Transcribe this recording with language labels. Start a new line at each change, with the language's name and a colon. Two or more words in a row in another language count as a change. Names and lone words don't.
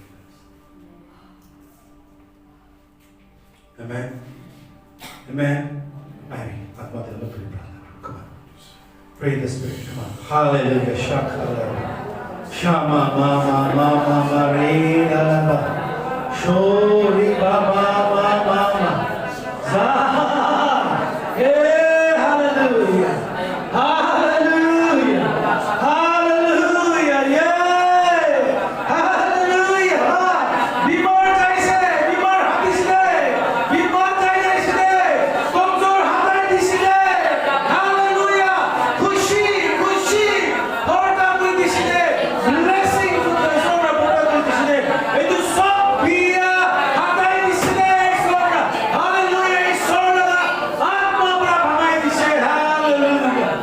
English: amen amen amen
Hindi: atma dil mein
English: come on pray the Spirit come on hallelujah shakala shama mama mama marina shori baba mama za hey hallelujah hallelujah hallelujah yeah hallelujah
Naga Pidgin: bimar jaise bimar hadisle bimar jaise komjor hatai disile hallelujah khushi khushi horta kori disile
English: blessing to the soul of God
Naga Pidgin: kori disile etu sob biya hatai disile soul hallelujah soul atma pura bhanai dise hallelujah